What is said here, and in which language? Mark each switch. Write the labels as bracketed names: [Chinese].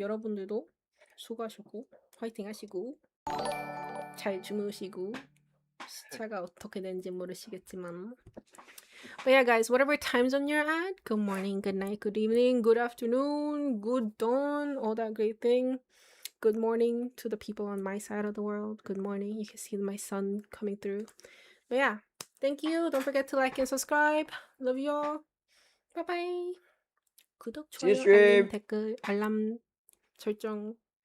[Korean] 여러분들도 수고하셨고 화이팅 하시고 잘 주무시고 시차가 어떻게 되는지 모르시겠지만. [English] But yeah, guys, whatever time zone you're at, good morning, good night, good evening, good afternoon, good dawn, all that great thing. Good morning to the people on my side of the world. Good morning. You can see my sun coming through. But yeah, thank you. Don't forget to like and subscribe. Love you all. Bye bye. [Korean] 구독, 좋아요, 알림, 댓글, 알람 설정.